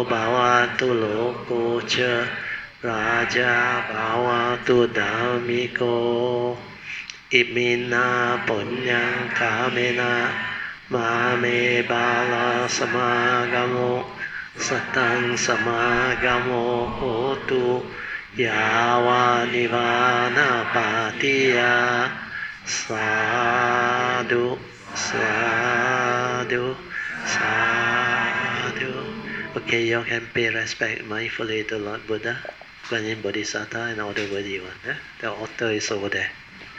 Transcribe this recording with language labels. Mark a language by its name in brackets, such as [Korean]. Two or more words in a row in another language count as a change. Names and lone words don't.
[Pali] Bhavatu Loko Cha Raja Bhavatu Dhammiko Imina Punyang Kamena Mame Bala Samagamo Satang Samagamo Hotu Yawa Nivana Patiya Sadhu Sadhu, sadhu. [English] Okay, you can pay respect mindfully to Lord Buddha, Guanyin Bodhisattva, and all the worthy ones. The altar is over there.